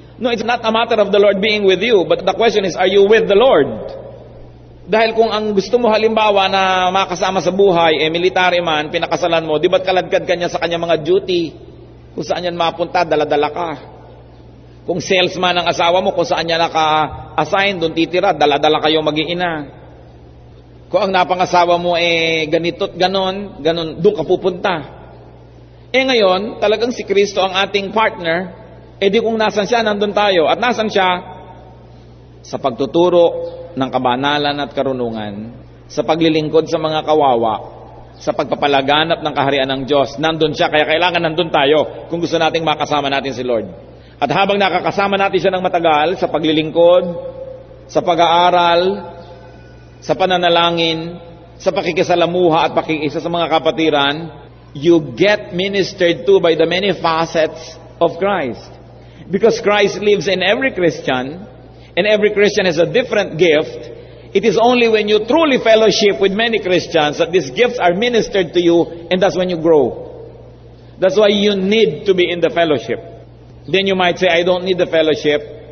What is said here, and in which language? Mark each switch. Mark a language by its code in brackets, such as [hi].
[en] No, it's not a matter of the Lord being with you, but the question is, are you with the Lord? [tl] Dahil kung ang gusto mo halimbawa na makasama sa buhay, military man, pinakasalan mo, di ba't kaladkad ka niya sa kanya mga duty? Kung saan yan mapunta, daladala ka. Kung salesman ang asawa mo, kung saan niya naka-assign, doon titira, daladala kayo mag-iina. Kung ang napangasawa mo ganito't ganon, doon ka pupunta. Ngayon, talagang si Kristo ang ating partner, di kung nasan siya, nandun tayo. At nasan siya? Sa pagtuturo ng kabanalan at karunungan, sa paglilingkod sa mga kawawa, sa pagpapalaganap ng kaharian ng Diyos. Nandun siya, kaya kailangan nandun tayo kung gusto nating makasama natin si Lord. At habang nakakasama natin siya ng matagal, sa paglilingkod, sa pag-aaral, sa pananalangin, sa pakikisalamuha at pakikisa sa mga kapatiran, [en] you get ministered to by the many facets of Christ. Because Christ lives in every Christian, and every Christian has a different gift. It is only when you truly fellowship with many Christians that these gifts are ministered to you, and that's when you grow. That's why you need to be in the fellowship. Then you might say, I don't need the fellowship.